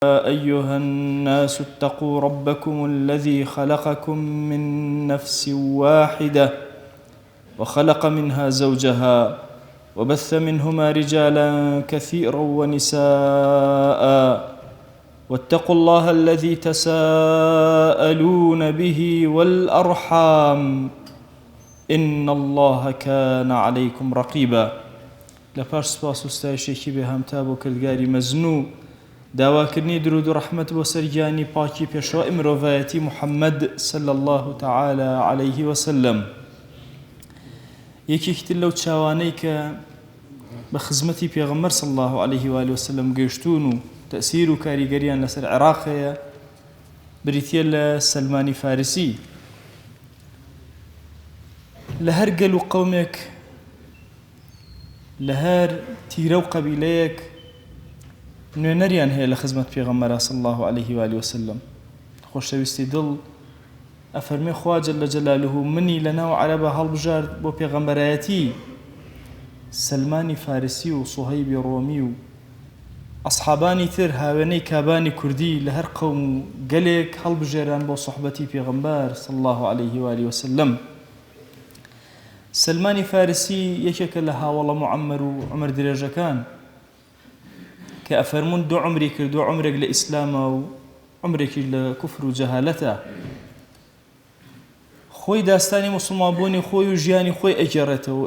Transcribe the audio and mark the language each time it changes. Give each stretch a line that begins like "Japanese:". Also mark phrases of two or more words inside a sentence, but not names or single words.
Arabic: أيها الناس اتقوا ربكم الذي خلقكم من نفس واحدة وخلق منها زوجها وبث منهما رجالا كثيرا ونساء واتقوا الله الذي تساءلون به والأرحام إن الله كان عليكم رقيبا.
Central Kurdish: لپاش سپاس و ستایشێکی بێهەمتا بۆ کردگاری مەزنوو داواکردنی درود و ڕەحمەت بۆ سەرگیانی پاکی پێشەوای مرۆڤایەتی محەممەد
Arabic: صلی الله تعالى عليه وسلم.
Central Kurdish: یەکێکتر لەو چاوانەی کە بە خزمەتی پێغەمبەر
Arabic: صلی الله عليه وآله وسلم
Central Kurdish: گەیشتون و تەئسیر و کاریگەریان لەسەر عێراقەیە بریتیە لە سەلمانی فارسی. لە هەر گەل و قەومێک لە هەر تیرە و قەبیلەیەک نوێنەریان هەیە لە خزمەت پێغەمبەر
Arabic: صلی الله عليه وآله وسلم.
Central Kurdish: خۆشەویستی دڵ ئەفەرمێ خوا
Arabic: جەل جەلالوه
Central Kurdish: منی لەناو عەرەبە هەڵبژارد بۆ پێغەمبەرایەتی سەلمانی فارسی و سوهەیبی ڕۆمی و ئەسحابانی تر هاوێنەی کابانی کوردی لە هەر قەوم و گەلێک هەڵبژێران بۆ سوحبەتی پێغەمبەر
Arabic: صلی الله عليه وآله وسلم.
Central Kurdish: سلمانی فارسی یەکێکە لە هاوڵە معەممەر و عومەر درێژەکان کە ئەفەرمون دوو عومری کرد، دوو عومرێک لە ئیسلامە و عومرێکی لە کوفر و جەهالەتە. خۆی داستانی موسڵمانبوونی خۆی و ژیانی خۆی ئەگێڕێتەوە.